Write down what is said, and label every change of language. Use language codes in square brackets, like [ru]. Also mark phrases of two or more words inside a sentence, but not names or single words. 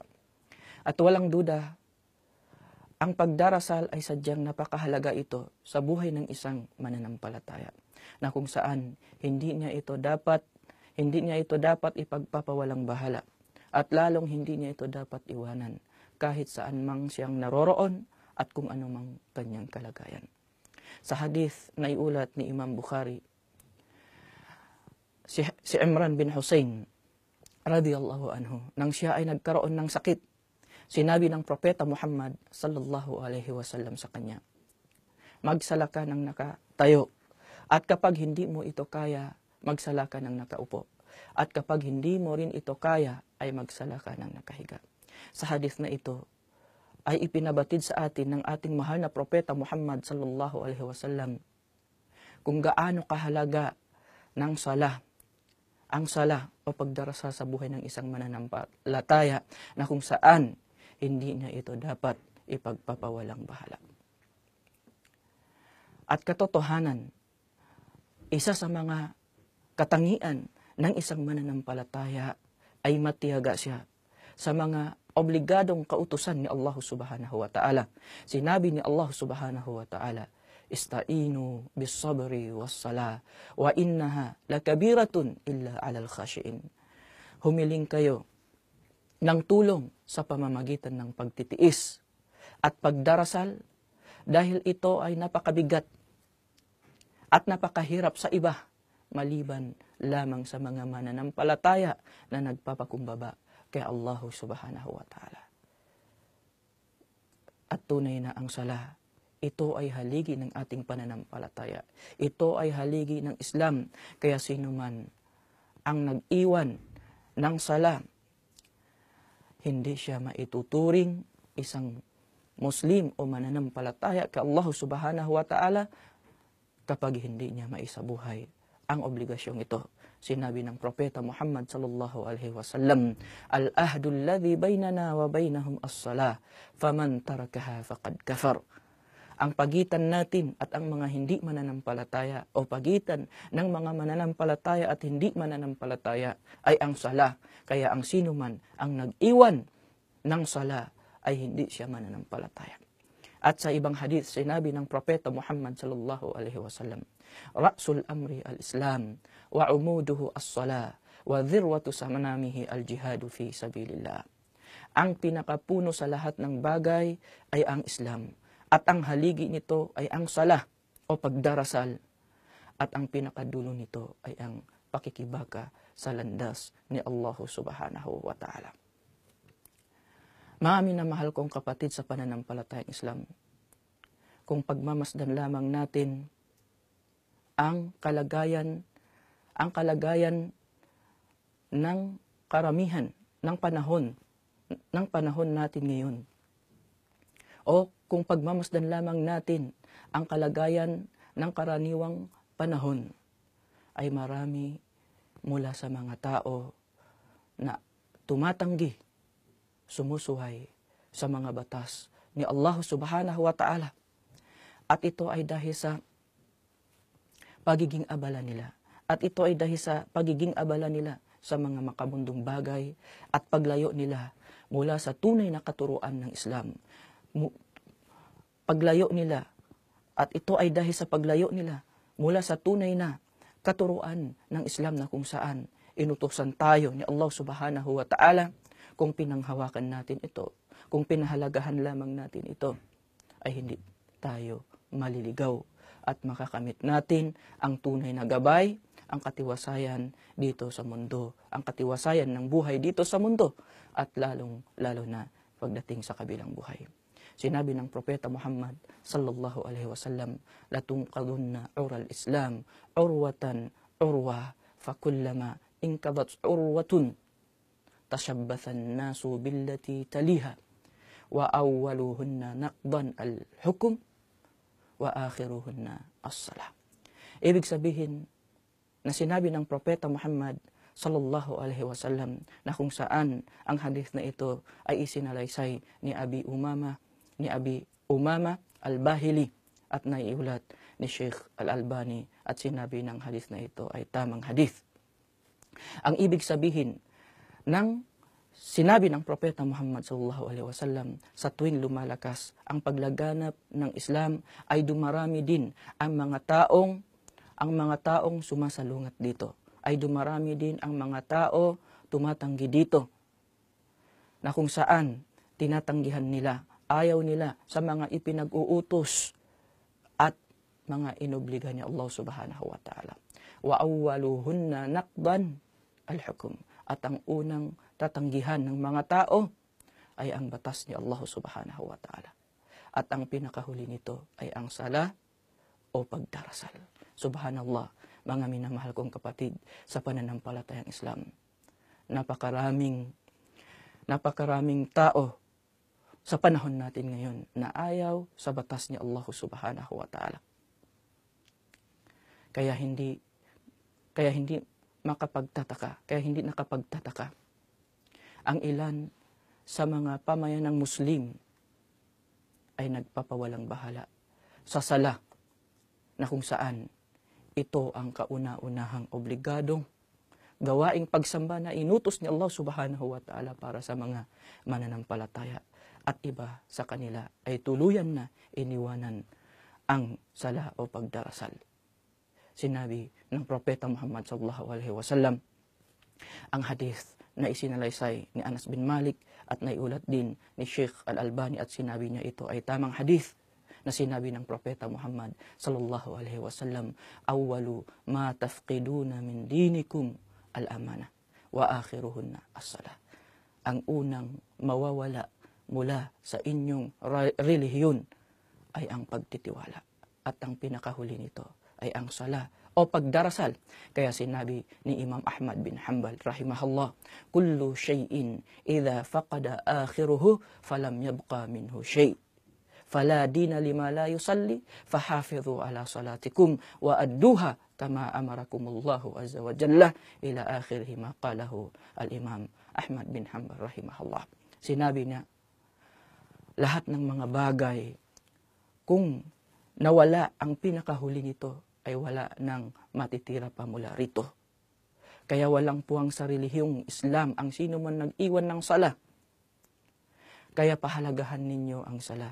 [tl] At walang duda, ang pagdarasal ay sadyang napakahalaga ito sa buhay ng isang mananampalataya, na kung saan hindi niya ito dapat ipagpapawalang bahala, at lalong hindi niya ito dapat iwanan kahit saan mang siyang naroroon at kung ano mang kanyang kalagayan. Sa hadith na iulat ni Imam Bukhari, si Imran bin Hussein [ar] رضي الله عنه, [tl] nang siya ay nagkaroon ng sakit, sinabi ng Propeta Muhammad [ar] صلى الله عليه وسلم [tl] sa kanya, magsala ka ng nakatayo, at kapag hindi mo ito kaya, magsala ka ng nakaupo, at kapag hindi mo rin ito kaya, ay magsala ka ng nakahiga. Sa hadith na ito ay ipinabatid sa atin ng ating mahal na Propeta Muhammad [ar] صلى الله عليه وسلم [tl] kung gaano kahalaga ng sala, ang sala o pagdarasal sa buhay ng isang mananampalataya, na kung saan hindi niya ito dapat ipagpapawalang bahala. At katotohanan, isa sa mga katangian ng isang mananampalataya ay matiyaga siya sa mga obligadong kautusan ni Allah [ar] سبحانه وتعالى. [tl] Sinabi ni Allah [ar] سبحانه وتعالى, استعينوا بالصبر والصلاة وإنها لكبيرة إلا على الخاشعين. [tl] Humiling kayo ng tulong sa pamamagitan ng pagtitiis at pagdarasal, dahil ito ay napakabigat at napakahirap sa iba maliban lamang sa mga mananampalataya na nagpapakumbaba kay Allah [ar] سبحانه وتعالى. [tl] At tunay na ang sala, ito ay haligi ng ating pananampalataya. Ito ay haligi ng Islam. Kaya sino man ang nag-iwan ng sala, hindi siya maituturing isang Muslim o mananampalataya kay Allah [ar] سبحانه وتعالى [tl] kapag hindi niya maisabuhay ang obligasyong ito. Sinabi ng Propeta Muhammad [ar] صلى الله عليه وسلم, العهد الذي بيننا وبينهم الصلاة فمن تركها فقد كفر. [tl] Ang pagitan natin at ang mga hindi mananampalataya o pagitan ng mga mananampalataya at hindi mananampalataya ay ang sala. Kaya ang sino man ang nag-iwan ng sala ay hindi siya mananampalataya. At sa ibang hadith, sinabi ng Propeta Muhammad [ar] صلى الله عليه وسلم, رأس الأمر الإسلام وعموده الصلاة وذروة سنامه الجهاد في سبيل الله. [tl] Ang pinakapuno sa lahat ng bagay ay ang Islam, at ang haligi nito ay ang sala o pagdarasal, at ang pinakadulo nito ay ang pakikibaka sa landas ni Allah [ar] سبحانه وتعالى. [tl] Mga minamahal kong kapatid sa pananampalatayang Islam, kung pagmamasdan lamang natin ang kalagayan ng karamihan ng panahon natin ngayon, o kung pagmamasdan lamang natin ang kalagayan ng karaniwang panahon, ay marami mula sa mga tao na tumatanggi, sumusuhay sa mga batas ni Allah [ar] سبحانه وتعالى. [tl] At ito ay dahil sa pagiging abala nila. At ito ay dahil sa pagiging abala nila sa mga makabundong bagay at paglayo nila mula sa tunay na katuruan ng Islam. Paglayo nila, at ito ay dahil sa paglayo nila mula sa tunay na katuruan ng Islam, na kung saan inutusan tayo ni Allah [ar] سبحانه وتعالى. [tl] Kung pinanghawakan natin ito, kung pinahalagahan lamang natin ito, ay hindi tayo maliligaw at makakamit natin ang tunay na gabay ang katiwasayan dito sa mundo, ang katiwasayan ng buhay dito sa mundo, at lalo na pagdating sa kabilang buhay. Sinabi ng Propeta Muhammad [ar] صلى الله عليه وسلم, "لتنقضن عرى الإسلام عروة عروة, فكلما انتقضت عروة تشبث الناس بالتي تليها وأولهن نقضا الحكم وآخرهن الصلاة." [tl] Ibig sabihin na sinabi ng Propeta Muhammad [ar] صلى الله عليه وسلم [tl] na kung saan ang hadith na ito ay isinalaysay ni Abi Umama al-Bahili at naiulat ni Sheikh Al-Albani, at sinabi ng hadith na ito ay tamang hadith. Ang ibig sabihin ng sinabi ng Propeta Muhammad [ar] صلى الله عليه وسلم, [tl] sa tuwing lumalakas ang paglaganap ng Islam ay dumarami din ang mga taong sumasalungat dito. Ay dumarami din ang mga tao tumatanggi dito, na kung saan tinatanggihan nila, ayaw nila sa mga ipinag-uutos at mga inobliga ni Allah [ar] سبحانه وتعالى. وأولهن نقضا الحكم, [tl] at ang unang tatanggihan ng mga tao ay ang batas ni Allah [ar] سبحانه وتعالى. [tl] At ang pinakahuli nito ay ang sala o pagdarasal. Subhanallah, mga minamahal kong kapatid sa pananampalatayang Islam. Napakaraming tao sa panahon natin ngayon na ayaw sa batas ni Allah [ar] سبحانه وتعالى. [tl] Kaya hindi nakapagtataka ang ilan sa mga pamayanang Muslim ay nagpapawalang bahala sa sala, na kung saan ito ang kauna-unahang obligadong gawaing pagsamba na inutos ni Allah [ar] سبحانه وتعالى [tl] para sa mga mananampalataya, at iba sa kanila ay tuluyan na iniwanan ang sala o pagdarasal. Sinabi ng Propeta Muhammad [ar] صلى الله عليه وسلم, [tl] ang hadith na isinalaysay ni Anas bin Malik at naiulat din ni Sheikh Al-Albani, at sinabi niya ito ay tamang hadith, na sinabi ng Propeta Muhammad [ar] صلى الله عليه وسلم, أول ما تفقدون من دينكم الأمانة وآخرهن الصلاة. [tl] Ang unang mawawala mula sa inyong relihiyon ay ang pagtitiwala, at ang pinakahuli nito ay ang sala o pagdarasal. Kaya sinabi ni Imam Ahmad bin Hanbal rahimahullah, [ar] كل شيء إذا فقد آخره فلم يبق منه شيء فلا دين لمن لا يصلي فحافظوا على صلاتكم وأدوها كما أمركم الله عز وجل إلى آخره ما قاله الإمام أحمد بن حنبل رحمه الله. [tl] Sinabi niya, lahat ng mga bagay, kung nawala ang pinakahuli nito, ay wala nang matitira pa mula rito. Kaya walang puwang sa relihiyong Islam ang sino man nag-iwan ng sala. Kaya pahalagahan ninyo ang sala.